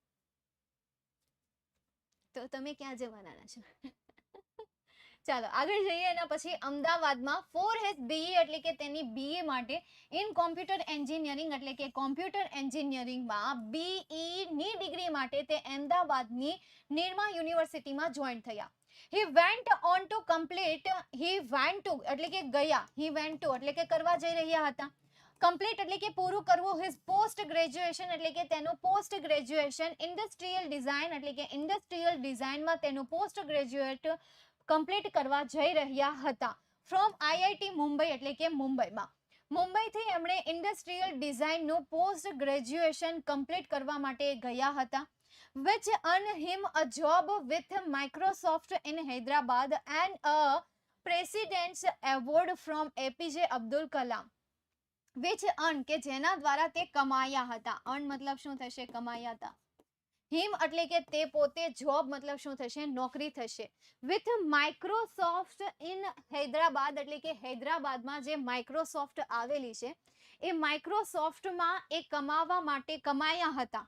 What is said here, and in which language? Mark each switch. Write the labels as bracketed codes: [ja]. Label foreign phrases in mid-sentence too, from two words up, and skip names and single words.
[gu] તો તમે ક્યાં જવાના છો? ચાલો આગળ જઈએ. એના પછી અમદાવાદમાં [en] for his BE [gu] એટલે કે તેની બીએ માટે [en] in computer engineering [gu] એટલે કે [en] computer engineeringમાં [gu] બીઈ ની ડિગ્રી માટે તે અમદાવાદની નિરમા યુનિવર્સિટીમાં જોઈન થયા. [en] He went on to complete, he went to [gu] એટલે કે ગયા, [en] he went to [gu] એટલે કે કરવા જઈ રહ્યા હતા, કમ્પ્લીટ એટલે કે પૂરું કરવું, [en] his post graduation [gu] એટલે કે તેનું [en] post graduation, industrial design [gu] એટલે કે [en] industrial designમાં [gu] તેનું [en] post graduate complete [gu] કરવા જઈ રહ્યા હતા. [en] from IIT Mumbai [gu] એટલે કે મુંબઈથી એમણે [en] industrial designનું post graduation complete [gu] કરવા માટે ગયા હતા. [en] which earned him a job with Microsoft in Hyderabad and a President's Award from APJ Abdul Kalam. which earn [gu] કે જેના દ્વારા તે કમાયા હતા. earn મતલબ શું થશે? કમાયા હતા. હિમ એટલે કે તે પોતે, જોબ મતલબ શું થશે? નોકરી થશે. [en] with Microsoft in Hyderabad [gu] એટલે કે હૈદરાબાદમાં જે માઇક્રોસોફ્ટ આવેલી છે એ માઇક્રોસોફ્ટમાં એ કમાવા માટે કમાયા હતા.